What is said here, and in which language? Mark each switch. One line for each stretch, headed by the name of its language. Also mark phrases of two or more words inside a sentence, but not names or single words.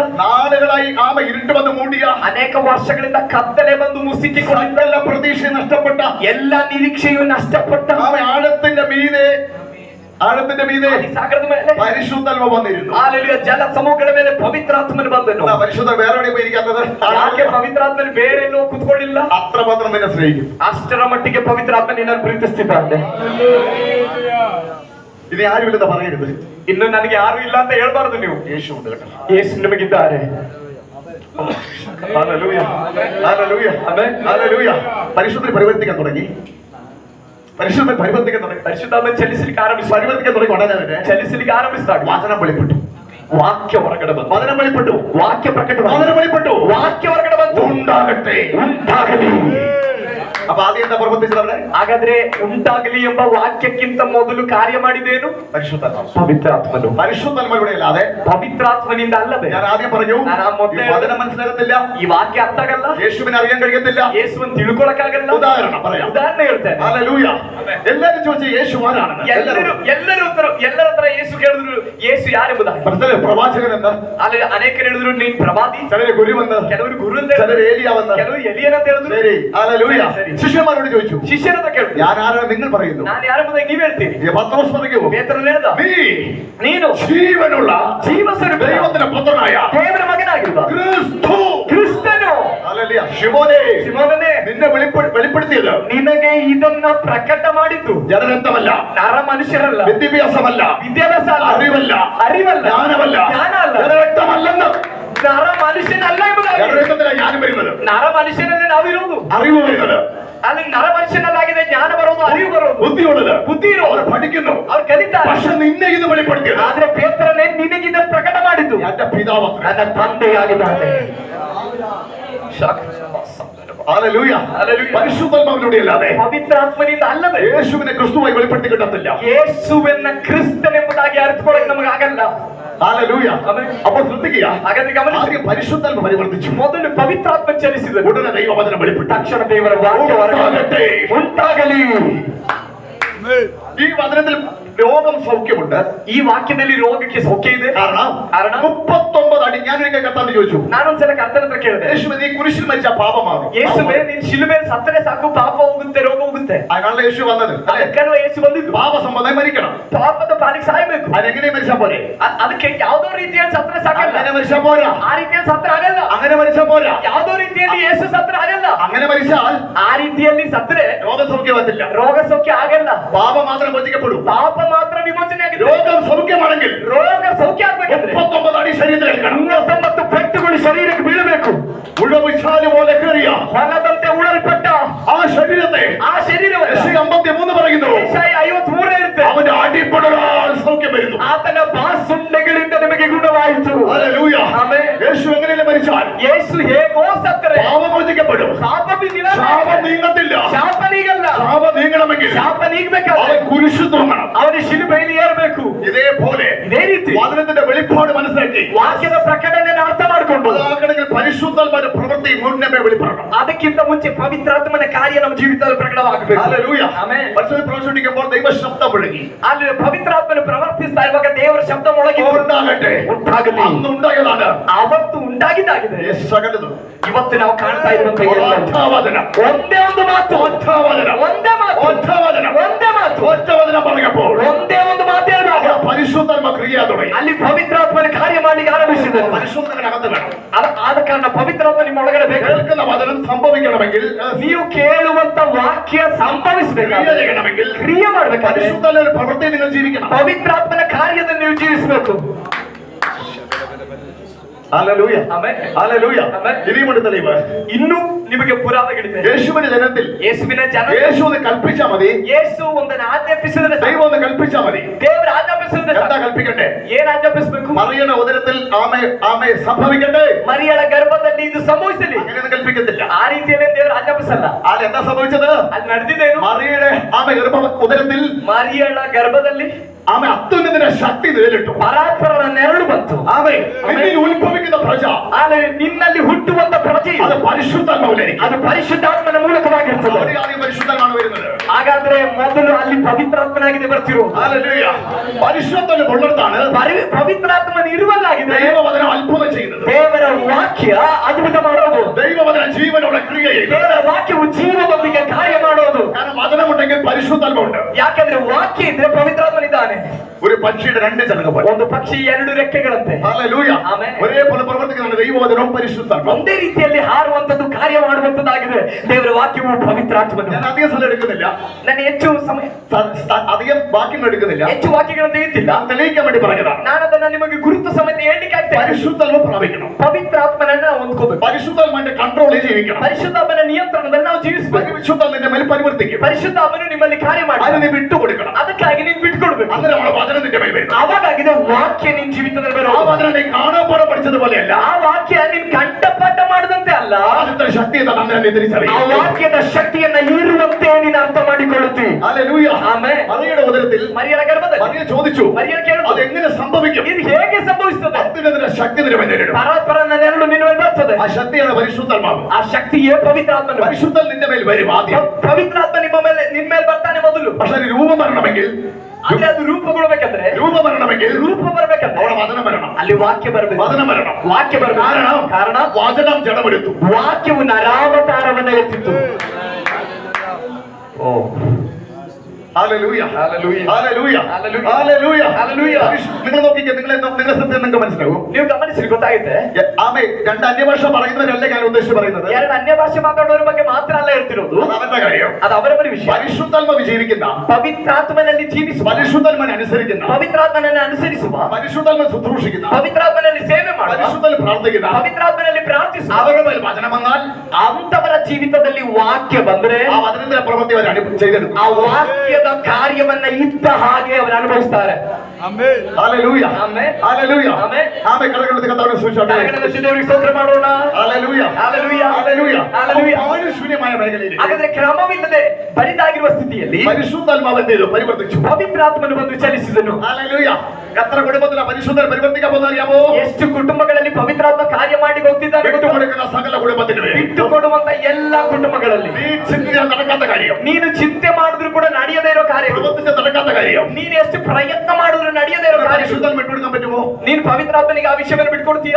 Malayalam: നാളുകളായി ഇരുട്ട് വന്ന് മൂടിയ,
Kannada: ಅನೇಕ ವರ್ಷಗಳಿಂದ ಕತ್ತಲೆ ಬಂದು ಮುಸುಕಿಕೊಂಡಿದ್ದ,
Malayalam: സകല പ്രതീക്ഷ നഷ്ടപ്പെട്ട,
Kannada: ಎಲ್ಲ ನಿರೀಕ್ಷೆಯು ನಷ್ಟಪಟ್ಟ,
Malayalam: ആഴത്തിന്റെ മീതെ
Kannada: ಈ ಸಾಗರದ ಮೇಲೆ
Malayalam: പരിശുദ്ധാത്മ വന്നിരുന്നു.
Kannada: ಹಲ್ಲೆಲೂಯಾ. ಜಲ ಸಮೂಹಗಳ ಮೇಲೆ ಪವಿತ್ರಾತ್ಮನು ಬಂದನು.
Malayalam: പരിശുദ്ധ വേറെ എവിടെ പോയിരിക്കാത്തത്?
Kannada: ಯಾಕೆ ಪವಿತ್ರಾತ್ಮನು ಬೇರೆ ಎಲ್ಲೋ ಕುತ್ಕೊಳ್ಳಿಲ್ಲ?
Malayalam: അത്രമാത്രം നിന്നെ സ്നേഹിക്കും.
Kannada: ಅಷ್ಟರ ಮಟ್ಟಿಗೆ ಪವಿತ್ರಾತ್ಮ ನಿನ್ನನ್ನು ಪ್ರೀತಿಸ್ತಿದ್ದಾನೆ.
Malayalam: ഇനി ആരുമില്ലെന്ന് പറയരുത്.
Kannada: ಇನ್ನು ನನಗೆ ಯಾರು ಇಲ್ಲ ಅಂತ ಹೇಳ್ಬಾರ್ದು ನೀವು.
Malayalam: യേശു ഉണ്ട് കേട്ടോ.
Kannada: ಯೇಸು ನಿಮಗಿದ್ದಾರೆ.
Malayalam: ഹല്ലേലൂയ, ഹല്ലേലൂയ, ആമേൻ. ഹല്ലേലൂയ. പരിശുദ്ധനെ പരിവർത്തിക്കാൻ തുടങ്ങി.
Kannada: ಪರಿಶುದ್ಧಾತ್ಮ ಚಲಿಸಲಿಕ್ಕೆ ಆರಂಭಿಸಿ.
Malayalam: പരിവർത്തിക്കാൻ തുടങ്ങി ഉടനെ തന്നെ
Kannada: ಚಲಿಸಲಿಕ್ಕೆ ಆರಂಭಿಸಿದಾಗ
Malayalam: വചനം വെളിപ്പെട്ടു.
Kannada: ವಾಕ್ಯ ಹೊರಗಡೆ ಬಂತು.
Malayalam: വചനം വെളിപ്പെട്ടു.
Kannada: ವಾಕ್ಯ ಪ್ರಕಟ
Malayalam: വചനം വെളിപ്പെട്ടു.
Kannada: ವಾಕ್ಯ ಹೊರಗಡೆ ಬಂತು.
Malayalam: ഉണ്ടാകട്ടെ,
Kannada: ಉಂಟಾಗಲಿ.
Malayalam: അപ്പൊ ആദ്യം എന്താ പ്രവർത്തിച്ചത് അവിടെ?
Kannada: ಹಾಗಾದ್ರೆ ಉಂಟಾಗಲಿ ಎಂಬ ವಾಕ್ಯಕ್ಕಿಂತ ಮೊದಲು ಕಾರ್ಯ ಮಾಡಿದೇನು?
Malayalam: പരിശുദ്ധാത്മ.
Kannada: ಪವಿತ್ರಾತ್ಮನು.
Malayalam: പരിശുദ്ധാത്മയുടെ അല്ലാതെ
Kannada: ಪವಿತ್ರಾತ್ಮನಿಂದ ಅಲ್ಲದೆ.
Malayalam: ഞാൻ ആദ്യം പറഞ്ഞു,
Kannada: ನಾನು ಮೊದಲೇ
Malayalam: ഈ വചനം മനസ്സിലാകത്തില്ല,
Kannada: ಈ ವಾಕ್ಯ ಅರ್ಥ ಆಗಲ್ಲ,
Malayalam: യേശുവിനെ അറിയാൻ കഴിയത്തില്ല.
Kannada: ಯೇಸುವನ್ನು ತಿಳ್ಕೊಳಕ್ಕಾಗಲ್ಲ.
Malayalam: ഉദാഹരണം പറയാം.
Kannada: ಉದಾಹರಣೆ ಹೇಳ್ತೇನೆ.
Malayalam: ഹല്ലേലൂയ. എല്ലാരും ചോദിച്ചു യേശു ആരാണ്?
Kannada: ಎಲ್ಲರ ಹತ್ರ ಯೇಸು ಕೇಳಿದ್ರು ಯೇಸು ಯಾರೆಂಬುದಾಗಿ.
Malayalam: പ്രവാചകൻ എന്ന്,
Kannada: ಅಲ್ಲಿ ಅನೇಕರು ಹೇಳಿದ್ರು ನೀನ್ ಪ್ರವಾದಿ,
Malayalam: ചിലര് ഗുരുവെന്ന്,
Kannada: ಕೆಲವರು ಗುರು ಅಂತ
Malayalam: ചിലര്
Kannada: ಹೇಳಿದ್ರು,
Malayalam: ഏലിയാവെന്ന്,
Kannada: ಕೆಲವರು ಎಲಿಯನ್ ಅಂತ ಹೇಳಿದ್ರು.
Malayalam: ശരി, ഹല്ലേലൂയ.
Kannada: ಸರಿ.
Malayalam: ശിഷ്യന്മാരോട് ചോദിച്ചു,
Kannada: ಶಿಷ್ಯರಂತ ಕೇಳಿದ್ರು,
Malayalam: ഞാൻ ആരാണ് നിങ്ങൾ പറയുന്നു?
Kannada: ನಾನು ಯಾರೆಂಬುದಾಗಿ ನೀವ್ ಹೇಳ್ತೀರಿ?
Malayalam: ഈ പത്രോസ് പറഞ്ഞു,
Kannada: ಪೇತ್ರನು ಹೇಳ್ದ, ನೀನು
Malayalam: ജീവനുള്ള
Kannada: ಜೀವಸ್ವರೂಪ
Malayalam: ദൈവത്തിന്റെ പുത്രനായ
Kannada: ದೇವರ ಮಗನಾಗಿರುವ
Malayalam: ക്രിസ്തു.
Kannada: ಕ್ರಿಸ್ತನು.
Malayalam: ഹല്ലേലൂയ. ശിമോനേ,
Kannada: ಸಿಮೋನನೇ,
Malayalam: നിന്നെ വെളിപ്പെടുത്തിയത്
Kannada: ನಿನಗೆ ಇದನ್ನ ಪ್ರಕಟ ಮಾಡಿದ್ದು
Malayalam: ജനരക്തമല്ല,
Kannada: ನರ ಮನುಷ್ಯರಲ್ಲ,
Malayalam: വിദ്യാഭ്യാസമല്ല,
Kannada: ವಿದ್ಯಾಭ್ಯಾಸ ಅಲ್ಲ,
Malayalam: അറിവല്ല,
Kannada: ಅರಿವಲ್ಲ,
Malayalam: ജ്ഞാനമല്ല,
Kannada: ಜ್ಞಾನ ಅಲ್ಲ,
Malayalam: ജനരക്തമല്ലെന്ന്
Kannada: ನರ ಮನುಷ್ಯನಲ್ಲ ಎಂಬುದಾಗಿ. ಯಾರು ಜ್ಞಾನ ಬರುವುದು? ನರ ಮನುಷ್ಯನಲ್ಲಿ ನಾವಿರೋದು
Malayalam: അറിവ് വരുന്നത്.
Kannada: ಅಲ್ಲಿ ನರ ಮನುಷ್ಯನಲ್ಲಾಗಿದೆ ಜ್ಞಾನ ಬರೋದು, ಅರಿವು ಬರೋದು,
Malayalam: ബുദ്ധി ഉള്ളത്.
Kannada: ಬುದ್ಧಿ ಇರೋದು.
Malayalam: അവർ പഠിക്കുന്നു,
Kannada: ಅವ್ರು ಕಲಿತಾರೆ.
Malayalam: പക്ഷെ നിന്നെ ഇത് വെളിപ്പെടുത്തിയത്
Kannada: ಆದ್ರೆ ಪೇತ್ರನೇ ನಿನಗಿದ ಪ್ರಕಟ ಮಾಡಿದ್ದು
Malayalam: എന്റെ പിതാവ്.
Kannada: ನನ್ನ ತಂದೆಯಾಗಿದ್ದಾನೆ.
Malayalam: ഹല്ലേലൂയ. പരിശുദ്ധാത്മാവിലൂടെ അല്ലാതെ
Kannada: ಪವಿತ್ರಾತ್ಮನಿಂದ ಅಲ್ಲದೆ
Malayalam: യേശുവിനെ ക്രിസ്തുവായി വെളിപ്പെടുത്തി കിട്ടത്തില്ല.
Kannada: ಯೇಸುವನ್ನ ಕ್ರಿಸ್ತನೆಂಬುದಾಗಿ ಅರ್ಥಕೊಳ್ಳಕ್ಕೆ ನಮಗೆ ಆಗಲ್ಲ.
Malayalam: ഹല്ലേലൂയ.
Kannada: ಆಮೆನ್.
Malayalam: അപ്പോൾ ശ്രദ്ധിക്കുക,
Kannada: ಹಾಗಾದ್ರೆ ಗಮನಿಸಿ,
Malayalam: ആദ്യം പരിശുദ്ധാത്മ പരിവർത്തിച്ചു,
Kannada: ಮೊದಲು ಪವಿತ್ರಾತ್ಮ ಚಲಿಸಿದ
Malayalam: ഉടനെ ദൈവവചനം വെളിപ്പെട്ടു.
Kannada: ತಕ್ಷಣ ದೇವರ ವಾಕ್ಯ ಹೊರಗೆ ಉಂಟಾಗಲಿ.
Malayalam: ഈ വചനത്തിൽ രോഗം സൗഖ്യമുണ്ട്.
Kannada: ಈ ವಾಕ್ಯದಲ್ಲಿ ರೋಗಕ್ಕೆ ಸೌಖ್ಯ ಇದೆ.
Malayalam: കാരണം 39 അടി. ഞാൻ ഒരിക്കൽ കർത്താവിനെ ചോദിച്ചു,
Kannada: ನಾನೊಂದ್ಸಲ ಕರ್ತನ ಹತ್ರ ಕೇಳಿದೆ,
Malayalam: യേശുവേ നീ കുരിശിൽ മരിച്ച പാപമാണോ?
Kannada: ಯೇಸುವೇ ನೀನ್ ಶಿಲುಬೆ ಸತ್ತರೆ ಸಾಕು, ಪಾಪ ಹೋಗುತ್ತೆ, ರೋಗ ಹೋಗುತ್ತೆ.
Malayalam: അതിനാണല്ലോ യേശു വന്നത്.
Kannada: ಅದಕ್ಕಲ್ವ ಯೇಸು ಬಂದಿದ್ದು.
Malayalam: പാപ സംബന്ധമായി മരിക്കണം.
Kannada: ಪಾಪದ ಪಾಲಿಗೆ ಸಾಯ್ಬೇಕು.
Malayalam: അതെങ്ങനെ മരിച്ചാ പോരെ?
Kannada: ಅದಕ್ಕೆ ಯಾವ್ದೋ ರೀತಿಯಲ್ಲಿ ಸತ್ತರೆ ಸಾಕಲ್ಲ.
Malayalam: അങ്ങനെ മരിച്ചാ പോരാ.
Kannada: ಆ ರೀತಿಯಲ್ಲಿ ಸತ್ರ ಆಗಲ್ಲ.
Malayalam: അങ്ങനെ മരിച്ചാ പോരാ.
Kannada: ಯಾವ್ದೋ ರೀತಿಯಲ್ಲಿ ಯೇಸು ಸತ್ರ ಆಗಲ್ಲ.
Malayalam: അങ്ങനെ മരിച്ചാൽ
Kannada: ಆ ರೀತಿಯಲ್ಲಿ ಸತ್ತರೆ
Malayalam: രോഗസൗഖ്യമാകത്തില്ല.
Kannada: ರೋಗ ಸೌಖ್ಯ ಆಗಲ್ಲ.
Malayalam: പാപം മാത്രം മോചിക്കപ്പെടും.
Kannada: ಪಾಪ ಮಾತ್ರ ವಿಮೋಚನೆ ಆಗಿದೆ.
Malayalam: രോഗം സൗഖ്യമാണെങ്കിൽ
Kannada: ರೋಗ ಸೌಖ್ಯ ಆಗ್ಬೇಕಂದ್ರೆ
Malayalam: 39 ಅಡಿ ശരീരത്തിൽ ഏൽക്കണം.
Kannada: 39 ಪೆಟ್ಟುಗಳು ಶರೀರಕ್ಕೆ ಬೀಳಬೇಕು.
Malayalam: ഉഴവിച്ചാല് പോലെ കയറിയ
Kannada: ಹೊಲದಂತೆ ಉಳಲ್ಪಟ್ಟ
Malayalam: ആ ശരീരത്തെ
Kannada: ಆ ಶರೀರವನ್ನು
Malayalam: 53 പറയുന്നു,
Kannada: ಯೆಶಾಯ 53 ಇರುತ್ತೆ.
Malayalam: അവന്റെ അടിപ്പടരാൽ സൗഖ്യം വരുന്നു.
Kannada: ಆತನ ಬಾಸುಂಡೆಗಳಿಂದ ನಿಮಗೆ ಗುಣವಾಯಿತು.
Malayalam: ഹല്ലേലൂയ.
Kannada: ಆಮೆನ್.
Malayalam: യേശു എങ്ങനെയല്ലേ മരിച്ചാൽ
Kannada: ಯೇಸು ಹೇಗೋ ಸತ್ತರೆ
Malayalam: പാപം മോചിക്കപ്പെടും.
Kannada: ಶಾಪ ಬಿದ್ದಿಲ್ಲ.
Malayalam: ശാപം നീങ്ങത്തില്ല.
Kannada: ಶಾಪ ನೀಗಲ್ಲ.
Malayalam: ശാപം നീങ്ങണമെങ്കിൽ
Kannada: ಶಾಪ ನೀಗಬೇಕಾದ್ರೆ
Malayalam: അവൻ കുരിശു തൂങ്ങണം.
Kannada: ಅವನ ಶಿಲುಬೆಯಲ್ಲಿ ಏರಬೇಕು.
Malayalam: ഇതേപോലെ
Kannada: ಇದೇ ರೀತಿ
Malayalam: വചനത്തിന്റെ വെളിപ്പാട് മനസ്സിലാക്കി
Kannada: ವಾಕ್ಯದ ಪ್ರಕಟಣೆಯನ್ನು ಅರ್ಥ ಮಾಡಿಕೊಂಡು
Malayalam: അതാകണമെങ്കിൽ പരിശുദ്ധാത്മാവിന്റെ പ്രവൃത്തി മുന്നമേ വെളിപ്പെടണം.
Kannada: ಅದಕ್ಕಿಂತ ಮುಂಚೆ ಪವಿತ್ರಾತ್ಮನ ಕಾರ್ಯ ನಮ್ಮ ಜೀವಿತದಲ್ಲಿ ಪ್ರಕಟವಾಗಬೇಕು.
Malayalam: ഹല്ലേലൂയ.
Kannada: ಆಮೆನ್.
Malayalam: പരിശുദ്ധ പ്രവചിക്കുമ്പോൾ ദൈവ ശബ്ദം മുഴങ്ങി.
Kannada: ಅಲ್ಲಿ ಪವಿತ್ರಾತ್ಮನ ಪ್ರವರ್ತಿಸ್ತಾ ಇರುವಾಗ ದೇವರ ಶಬ್ದ ಮೊಳಗಿತು.
Malayalam: ഉണ്ടാകട്ടെ.
Kannada: ಉಂಟಾಗಲಿ.
Malayalam: അന്ന് ഉണ്ടായതാണ്.
Kannada: ಅವತ್ತು ಉಂಟಾಗಿದ್ದಾಗಿದೆ.
Malayalam: സകലതും
Kannada: ಇವತ್ತು ನಾವು ಕಾಣ್ತಾ ಇರುವಂತ
Malayalam: ഒറ്റവചനം.
Kannada: ಒಂದೇ ಒಂದು ಮಾತು.
Malayalam: ഒറ്റവചനം.
Kannada: ಒಂದೇ ಮಾತು.
Malayalam: ഒറ്റവചനം.
Kannada: ಒಂದೇ ಮಾತು.
Malayalam: ഒറ്റവചനം പറഞ്ഞപ്പോൾ
Kannada: ಒಂದೇ ಒಂದು ಮಾತು ಹೇಳಿದಾಗ
Malayalam: പരിശുദ്ധാത്മ ക്രിയ തുടങ്ങി.
Kannada: ಅಲ್ಲಿ ಪವಿತ್ರಾತ್ಮನ ಕಾರ್ಯ ಮಾಡಲಿಕ್ಕೆ ಆರಂಭಿಸಿದರು.
Malayalam: പരിശുദ്ധനകത്ത് വേണം.
Kannada: ಆದ ಕಾರಣ ಪವಿತ್ರಾತ್ಮ ನಿಮ್ಮ ಒಳಗಡೆ ಬೇಕು.
Malayalam: കേൾക്കുന്ന വചനം സംഭവിക്കണമെങ്കിൽ
Kannada: ನೀವು ಕೇಳುವಂತ ವಾಕ್ಯ ಸಂಭವಿಸಬೇಕಾದ್ರೆ,
Malayalam: ക്രിയ ചെയ്യണമെങ്കിൽ
Kannada: ಕ್ರಿಯೆ ಮಾಡ್ಬೇಕಾದ್ರೆ
Malayalam: പരിശുദ്ധാത്മ ഒരു പ്രവൃത്തി നിങ്ങൾ ജീവിക്കണം.
Kannada: ಪವಿತ್ರಾತ್ಮನ ಕಾರ್ಯದಲ್ಲಿ ನೀವು ಜೀವಿಸಬೇಕು.
Malayalam: ഹല്ലേലൂയ.
Kannada: ಆಮೆನ್.
Malayalam: ഹല്ലേലൂയ. ആമേൻ. ഇനിയുമുണ്ട് തെളിവ്.
Kannada: ಇನ್ನೂ ನಿಮಗೆ ಪುರಾವೆಗಳಿದೆ.
Malayalam: യേശുവിന്റെ ജനത്തിൽ
Kannada: ಯೇಸುವಿನ ಜನ
Malayalam: യേശു ഒന്ന് കൽപ്പിച്ചാ മതി.
Kannada: ಯೇಸು ಒಂದನ್ನು ಆಜ್ಞಾಪಿಸಿದ್ರೆ ಸಾಕು.
Malayalam: ദൈവം ഒന്ന് കൽപ്പിച്ചാ മതി.
Kannada: ದೇವರು ಆಜ್ಞಾಪಿಸಿದ್ರೆ
Malayalam: എന്താ
Kannada: ಸಾಕು.
Malayalam: കൽപ്പിക്കണ്ടേ?
Kannada: ಏನ್ ಆಜ್ಞಾಪಿಸಬೇಕು?
Malayalam: മറിയയുടെ ഉദരത്തിൽ ആമേ സംഭവിക്കണ്ടേ?
Kannada: ಮರಿಯಳ ಗರ್ಭದಲ್ಲಿ ಇದು ಸಂಭವಿಸಲಿ.
Malayalam: അങ്ങനെയൊന്നും കൽപ്പിക്കത്തില്ല.
Kannada: ಆ ರೀತಿಯಲ್ಲಿ ದೇವರು ಆಜ್ಞಾಪಿಸಲ್ಲ.
Malayalam: ആൾ എന്താ സംഭവിച്ചത്?
Kannada: ಅಲ್ಲಿ ನಡೆದಿದ್ದೇನು?
Malayalam: മറിയയുടെ ഉദരത്തിൽ
Kannada: ಮರಿಯಳ ಗರ್ಭದಲ್ಲಿ
Malayalam: അത്യുന്നതിന്റെ ശക്തി നേരിട്ടു.
Kannada: ಪರಾತ್ಪರನ ನೆರಳು ಬಂತು.
Malayalam: നിന്നിൽ ഉത്ഭവിക്കുന്ന പ്രജ,
Kannada: ಆದರೆ ನಿನ್ನಲ್ಲಿ ಹುಟ್ಟುವಂತ ಪ್ರಜೆ
Malayalam: അത് പരിശുദ്ധാത്മാവിലായിരിക്കും.
Kannada: ಅದು ಪರಿಶುದ್ಧಾತ್ಮನ ಮೂಲಕವಾಗಿರ್ತದೆ.
Malayalam: ആദ്യം പരിശുദ്ധമാണ് വരുന്നത്.
Kannada: ಹಾಗಾದ್ರೆ ಮೊದಲು ಅಲ್ಲಿ ಪವಿತ್ರಾತ್ಮನಾಗಿದೆ ಬರ್ತಿರು.
Malayalam: ഹല്ലേലൂയ. പരിശുദ്ധന് ഉള്ളിടത്താണ്
Kannada: ಪವಿತ್ರಾತ್ಮನ ಇರುವಲ್ಲಾಗಿದೆ
Malayalam: ദൈവവചനം അത്ഭുതം ചെയ്യുന്നത്.
Kannada: ದೇವರ ವಾಕ್ಯ ಅದ್ಭುತ ಮಾಡೋದು.
Malayalam: ദൈവവചന ജീവനോടെ ക്രിയ ചെയ്യുന്നത്.
Kannada: ದೇವರ ವಾಕ್ಯವು ಜೀವದೊಂದಿಗೆ ಕಾರ್ಯ ಮಾಡೋದು.
Malayalam: കാരണം വചനമുണ്ടെങ്കിൽ പരിശുദ്ധാത്മമുണ്ട്.
Kannada: ಯಾಕಂದ್ರೆ ವಾಕ್ಯ ಇದ್ರೆ ಪವಿತ್ರಾತ್ಮನಿದ್ದಾನೆ.
Malayalam: ഒരു പക്ഷിയുടെ രണ്ട് ചിറക് പോലെ.
Kannada: ಒಂದು ಪಕ್ಷಿ ಎರಡು ರೆಕ್ಕೆಗಳಂತೆ.
Malayalam: ഹല്ലേലൂയ.
Kannada: ಆಮೆನ್.
Malayalam: ഒരേപോലെ പ്രവർത്തിക്കുന്ന ദൈവവചനവും പരിശുദ്ധാത്മാവും
Kannada: ಒಂದೇ ರೀತಿಯಲ್ಲಿ ಹಾರುವಂತದ್ದು ಕಾರ್ಯ ಮಾಡುವಂತದ್ದಾಗಿದೆ ದೇವರ ವಾಕ್ಯವು ಪವಿತ್ರಾತ್ಮನು.
Malayalam: ഞാൻ അധികം സ്ഥലം എടുക്കുന്നില്ല.
Kannada: ನಾನು ಹೆಚ್ಚು ಸಮಯ
Malayalam: അധികം വാക്യങ്ങൾ എടുക്കുന്നില്ല.
Kannada: ಹೆಚ್ಚು ವಾಕ್ಯಗಳನ್ನು ತೆಗೆಯುತ್ತಿಲ್ಲ.
Malayalam: തെളിയിക്കാൻ വേണ്ടി പറഞ്ഞതാണ്.
Kannada: ನಾನು ಅದನ್ನ ನಿಮಗೆ ಗುರುತು ಸಮೇತ ಹೇಳಲಿಕ್ಕೆ ಆಗ್ತದೆ.
Malayalam: പരിശുദ്ധാത്മ പ്രാപിക്കണം.
Kannada: ಪವಿತ್ರಾತ್ಮನನ್ನ ಹೊಂದ್ಕೋಬೇಕು.
Malayalam: പരിശുദ്ധാത്മാവിന്റെ കൺട്രോളിൽ ജീവിക്കണം.
Kannada: ಪರಿಶುದ್ಧಾತ್ಮನ ನಿಯಂತ್ರಣದಲ್ಲಿ ನಾವು ಜೀವಿಸಬೇಕು.
Malayalam: പരിശുദ്ധാത്മാവിന്റെ മേൽ പരിവർത്തിക്കും.
Kannada: ಪರಿಶುದ್ಧಾತ್ಮನು ನಿಮ್ಮಲ್ಲಿ ಕಾರ್ಯ ಮಾಡಿ
Malayalam: അതിന് നീ വിട്ടുകൊടുക്കണം.
Kannada: ಅದಕ್ಕಾಗಿ ನೀನು ಬಿಟ್ಕೊಡ್ಬೇಕು.
Malayalam: അങ്ങനെ നമ്മുടെ വചനം നിന്റെ മേൽ വരും.
Kannada: ಅವಾಗಿದೆ ವಾಕ್ಯ ನಿನ್ ಜೀವಿತದಲ್ಲಿ
Malayalam: ആ
Kannada: ಬರೋದು.
Malayalam: വചനം നീ കാണാപ്പാടെ പഠിച്ചതുപോലെയല്ല.
Kannada: ಆ ವಾಕ್ಯ ನೀನ್ ಕಂಠಪಾಠ ಮಾಡದಂತೆ ಅಲ್ಲ.
Malayalam: അതിന്റെ ശക്തി എന്താണെന്ന് നീ
Kannada: ಆ
Malayalam: തിരിച്ചറിയും.
Kannada: ವಾಕ್ಯದ ಶಕ್ತಿಯನ್ನ ಇರುವಂತೆ ನೀನು ಅರ್ಥ ಮಾಡಿಕೊಳ್ಳುತ್ತಿ.
Malayalam: ഹല്ലേലൂയ.
Kannada: ಆಮೆನ್.
Malayalam: മറിയയുടെ ഉദരത്തിൽ
Kannada: ಮರಿಯಳ ಗರ್ಭದಲ್ಲಿ
Malayalam: മറിയ ചോദിച്ചു,
Kannada: ಮರಿಯಳ ಕೇಳಿದ್ರು,
Malayalam: അത് എങ്ങനെ സംഭവിക്കും?
Kannada: ಇದು ಹೇಗೆ ಸಂಭವಿಸುತ್ತದೆ?
Malayalam: അത്യുന്നതിന്റെ ശക്തി നിന്റെ മേൽ നേരിടും.
Kannada: ಪರಾತ್ಪರನ ನೆರಳು ನಿನ್ನ ಮೇಲೆ ಬರ್ತದೆ.
Malayalam: ആ ശക്തിയാണ് പരിശുദ്ധാത്മാവ്.
Kannada: ಆ ಶಕ್ತಿಯೇ ಪವಿತ್ರಾತ್ಮನು.
Malayalam: പരിശുദ്ധൻ നിന്റെ മേൽ വരും ആദ്യം.
Kannada: ಪವಿತ್ರಾತ್ಮ ನಿನ್ನ ಮೇಲೆ ಬರ್ತಾನೆ ಮೊದಲು.
Malayalam: പക്ഷെ അത് രൂപം വരണമെങ്കിൽ
Kannada: ಆದ್ರೆ ಅದು ರೂಪಗೊಳ್ಳಬೇಕಂದ್ರೆ
Malayalam: രൂപം വരണമെങ്കിൽ
Kannada: ರೂಪ ಬರಬೇಕಂದ್ರೆ
Malayalam: അവിടെ വചനം വരണം.
Kannada: ಅಲ್ಲಿ ವಾಕ್ಯ ಬರಬೇಕು.
Malayalam: വചനം വരണം.
Kannada: ವಾಕ್ಯ ಬರಬೇಕು. ಕಾರಣ
Malayalam: വചനം ജഡമെടുത്തു.
Kannada: ವಾಕ್ಯವು ನರಾವತಾರವನ್ನ ಎತ್ತಿತ್ತು. ಓ
Malayalam: ഹല്ലേലൂയ. ഹല്ലേലൂയ. ഹല്ലേലൂയ. ഹല്ലേലൂയ. ഹല്ലേലൂയ. ഹല്ലേലൂയ. നിങ്ങൾ നോക്കിക്കേ, നിങ്ങളെ ശ്രദ്ധ നിങ്ങൾക്ക് മനസ്സിലാവും.
Kannada: ನೀವು ಗಮನಿಸಿ ಗೊತ್ತಾಗುತ್ತೆ.
Malayalam: ആമേ രണ്ട് അന്യഭാഷ പറയുന്നവരല്ല ഞാൻ ഉദ്ദേശിച്ച് പറയുന്നത്.
Kannada: ಎರಡು ಅನ್ಯಭಾಷೆ ಮಾತಾಡೋರ ಬಗ್ಗೆ ಮಾತ್ರ ಅಲ್ಲ ಹೇಳ್ತಿರೋದು,
Malayalam: അത് അവരുടെ കാര്യം.
Kannada: ಅದು ಅವರವರ ವಿಷಯ.
Malayalam: പരിശുദ്ധാത്മ ജീവിക്കുന്ന,
Kannada: ಪವಿತ್ರಾತ್ಮನಲ್ಲಿ ಜೀವಿಸುವ,
Malayalam: പരിശുദ്ധാത്മനെ അനുസരിക്കുന്ന,
Kannada: ಪವಿತ್ರಾತ್ಮನನ್ನು ಅನುಸರಿಸುವ,
Malayalam: പരിശുദ്ധാത്മ ശുശ്രൂഷിക്കുന്ന,
Kannada: ಪವಿತ್ರಾತ್ಮನಲ್ಲಿ ಸೇವೆ ಮಾಡುವ,
Malayalam: പരിശുദ്ധാത്മ പ്രാർത്ഥിക്കുന്ന,
Kannada: ಪವಿತ್ರಾತ್ಮನಲ್ಲಿ ಪ್ರಾರ್ಥಿಸುವ,
Malayalam: അവരുടെ മേൽ വചനം വന്നാൽ
Kannada: ಅಂತವರ ಜೀವಿತದಲ್ಲಿ ವಾಕ್ಯ ಬಂದ್ರೆ
Malayalam: ആ വചനത്തിന്റെ പ്രവൃത്തി അവർ ചെയ്തെടുക്കും.
Kannada: ಆ ವಾಕ್ಯದ ಕಾರ್ಯವನ್ನ ಇದ್ದ ಹಾಗೆ ಅವರು ಅನುಭವಿಸ್ತಾರೆ.
Malayalam: ഹല്ലേലൂയ,
Kannada: ಆಮೆನ್.
Malayalam: ഹല്ലേലൂയ,
Kannada: ಆಮೆನ್.
Malayalam: ആമേൻ. കടകളുടെ കർത്താവിനെ സ്തുതിച്ചാട്ടെ.
Kannada: ಕರಗಡದ ದೇವರಿಗೆ ಸ್ತೋತ್ರ ಮಾಡೋಣ.
Malayalam: ഹല്ലേലൂയ,
Kannada: ಹಲ್ಲೆಲೂಯ,
Malayalam: ഹല്ലേലൂയ. ഹല്ലേലൂയ. പാഴുശൂന്യമായ മേഖലയിൽ
Kannada: ಹಾಗಾದ್ರೆ ಕ್ರಮವಿಲ್ಲದೆ ಬರಿದಾಗಿರುವ ಸ್ಥಿತಿಯಲ್ಲಿ
Malayalam: പരിശുദ്ധാത്മാവ് എന്ത് ചെയ്തു? പരിവർത്തിച്ചു.
Kannada: ಪವಿತ್ರಾತ್ಮನು ಬಂದು ಚಲಿಸಿದನು.
Malayalam: ഹല്ലേലൂയ. എത്ര കുടുംബത്തിലെ പരിശുദ്ധർ പരിവർത്തിക്കാൻ പോകുന്നത് അറിയാമോ?
Kannada: ಎಷ್ಟು ಕುಟುಂಬಗಳಲ್ಲಿ ಪವಿತ್ರಾತ್ಮ ಕಾರ್ಯ ಮಾಡಿ ಹೋಗ್ತಿದ್ದಾರೆ.
Malayalam: വിട്ടുകൊടുക്കുന്ന സകല കുടുംബത്തിനും
Kannada: ಬಿಟ್ಟು ಕೊಡುವಂತ ಎಲ್ಲಾ ಕುಟುಂಬಗಳಲ್ಲಿ
Malayalam: നീ ചിന്തിച്ചാൽ നടക്കാത്ത കാര്യം,
Kannada: ನೀನು ಚಿಂತೆ ಮಾಡಿದ್ರು ಕೂಡ ನಡೆಯದೇ ಇರೋ ಕಾರ್ಯ,
Malayalam: പ്രവർത്തിച്ചാൽ നടക്കാത്ത കാര്യം,
Kannada: ನೀನು ಎಷ್ಟು ಪ್ರಯತ್ನ ಮಾಡಿದ್ರು ನಡೆಯದೇ ಇರೋ ಕಾರ್ಯ,
Malayalam: പരിശുദ്ധം വിട്ടുകൊടുക്കാൻ പറ്റുമോ?
Kannada: ನೀನು പವಿತ್ರಾತ್ಮನಿಗೆ ಆ ವಿಷಯವನ್ನು ಬಿಟ್ಕೊಡ್ತೀಯಾ?